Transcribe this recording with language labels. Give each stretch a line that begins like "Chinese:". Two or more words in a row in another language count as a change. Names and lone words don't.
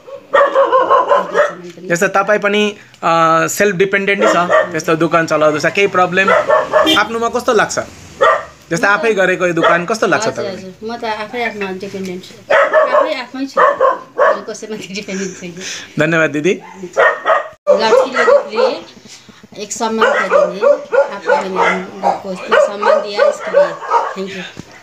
Nepali: जस्तो तपाईँ पनि
English: self dependent
Nepali: छ, त्यस्तो दोकान चलाउँदैछ, केही प्रब्लम आफ्नोमा कस्तो लाग्छ? जस्तो आफै गरेको यो दोकान कस्तो लाग्छ तपाईलाई? म त आफैमा डिपेन्डेन्ट छु, आफै छु, कसैमाथि डिपेन्डेन्ट छैन। धन्यवाद दिदी।
Hindi: लड़की लोगों के लिए एक सम्मान करेंगे, आपको सम्मान दिया इसके लिए
English: thank you.